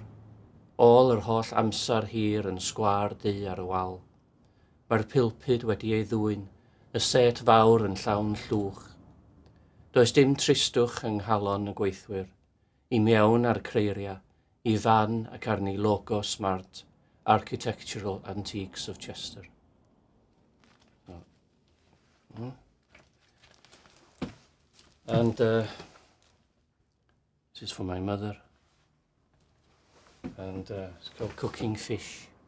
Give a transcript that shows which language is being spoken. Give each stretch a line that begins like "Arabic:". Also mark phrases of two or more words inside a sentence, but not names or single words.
Welsh: Ôl yr holl amser hir yn sgwâr du ar y wal. Mae'r pilpid wedi ei ddwyn, y set fawr yn llawn llwch. Does dim tristwch yng nghalon y gweithwyr, I mewn ar creiria, I fan ac arni logo smart, Architectural Antiques of Chester.
English: And this is for my mother. And it's called Cooking Fish.